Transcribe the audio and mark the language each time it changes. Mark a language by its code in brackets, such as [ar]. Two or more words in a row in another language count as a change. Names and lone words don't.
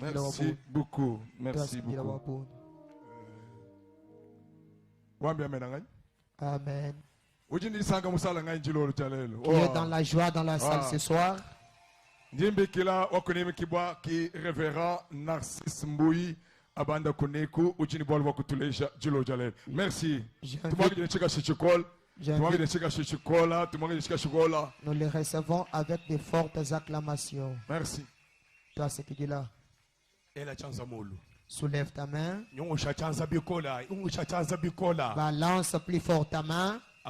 [fr] merci beaucoup, merci beaucoup. Amen. Qui est dans la joie dans la salle ce soir? [lua] Qui révérend Narcisse Mbouyi abanda kuneku uchini bol wa kutuleja jilo jalel. [fr] Merci. Nous les recevons avec de fortes acclamations. Merci. Toi, ce qui dit là. Soulève ta main. Balance plus fort ta main.